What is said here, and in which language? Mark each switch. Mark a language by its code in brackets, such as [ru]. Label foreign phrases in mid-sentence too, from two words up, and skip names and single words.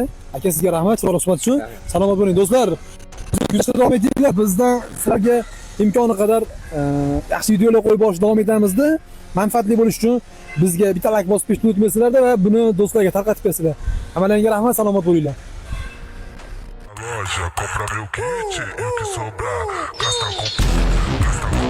[uz] Aka sizga rahmat, chiroyli suhbat uchun. Salomat bo'ling do'stlar. Kuzatishda davom etinglar. Bizdan sizlarga imkoni qadar yaxshi videolar qo'yib borish davom etamizda. Manfaatli bo'lish uchun bizga bitta like bosib qo'yishni unutmaysizlar va buni do'stlarga tarqatib qo'yasizlar. Hammalaringga rahmat, salomat bo'linglar. [pt] Loja, compra meu kit, eu que sobrar, gasta com